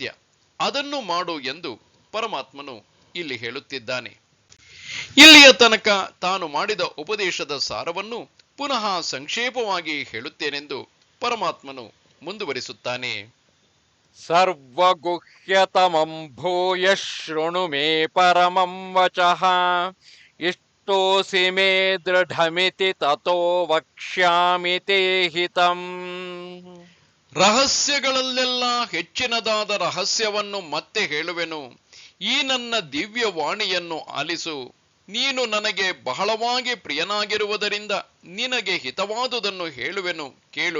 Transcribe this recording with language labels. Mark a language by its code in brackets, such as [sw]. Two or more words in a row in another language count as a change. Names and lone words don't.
[kn] ಅದನ್ನು ಮಾಡು ಎಂದು ಪರಮಾತ್ಮನು ಇಲ್ಲಿ ಹೇಳುತ್ತಿದ್ದಾನೆ. ಇಲ್ಲಿಯ ತನಕ ತಾನು ಮಾಡಿದ ಉಪದೇಶದ ಸಾರವನ್ನು ಪುನಃ ಸಂಕ್ಷೇಪವಾಗಿ ಹೇಳುತ್ತೇನೆಂದು ಪರಮಾತ್ಮನು ಮುಂದುವರಿಸುತ್ತಾನೆ. [sa] ಸರ್ವಗುಹ್ಯತಮಂ ಭೂಯ ಶೃಣು ಮೇ ಪರಮಂ ವಚಃ, ಇಷ್ಟೋಸಿ ಮೇ ದೃಢಮಿತಿ ತತೋ ವಕ್ಷ್ಯಾಮಿ ತೇ ಹಿತಂ. [kn] ರಹಸ್ಯಗಳಲ್ಲೆಲ್ಲ ಹೆಚ್ಚಿನದಾದ ರಹಸ್ಯವನ್ನು ಮತ್ತೆ ಹೇಳುವೆನು. ಈ ನನ್ನ ದಿವ್ಯ ವಾಣಿಯನ್ನು ಆಲಿಸು. ನೀನು ನನಗೆ ಬಹಳವಾಗಿ ಪ್ರಿಯನಾಗಿರುವುದರಿಂದ ನಿನಗೆ ಹಿತವಾದುದನ್ನು ಹೇಳುವೆನು, ಕೇಳು.